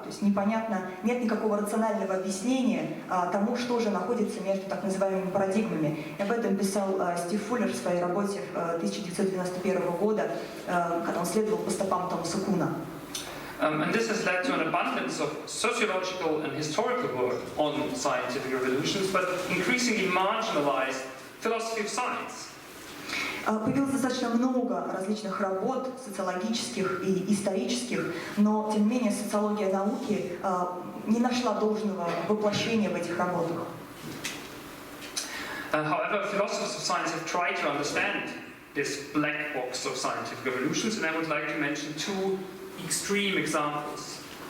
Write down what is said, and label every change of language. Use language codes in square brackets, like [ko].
[ru] То есть непонятно, нет никакого рационального объяснения тому, что же находится между так называемыми парадигмами. И об этом писал Стив Фуллер в своей работе 1991 года, когда он следовал по стопам Томаса Куна. [en] And this has led to an abundance of sociological and historical work on scientific revolutions, but increasingly marginalized philosophy of science. [ru] Появилось достаточно много различных работ, социологических и исторических, но, тем не менее, социология науки не нашла должного воплощения в этих работах. [en] However, philosophers of science have tried to understand this black box of scientific revolutions, and I would like to mention two extreme examples.